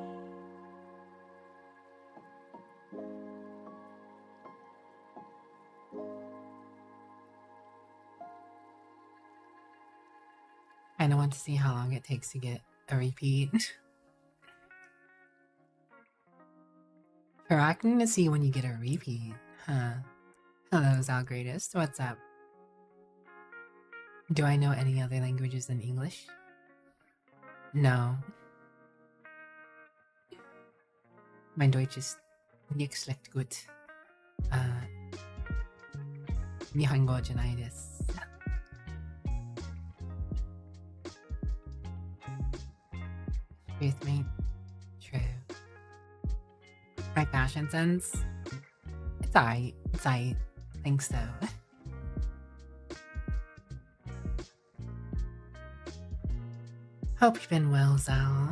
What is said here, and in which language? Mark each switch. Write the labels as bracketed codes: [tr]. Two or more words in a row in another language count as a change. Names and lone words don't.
[en] I don't want to see how long it takes to get a repeat. Tracking to see when you get a repeat, huh? Hello, Zal Greatest. What's up? Do I know any other languages than English? No. [de] Mein Deutsch ist nicht schlecht gut. [ja] 日本語じゃないです。 [en] Truth, mate. True. My fashion sense? It's alright. It's alright. Think so. Hope you've been well, Zal.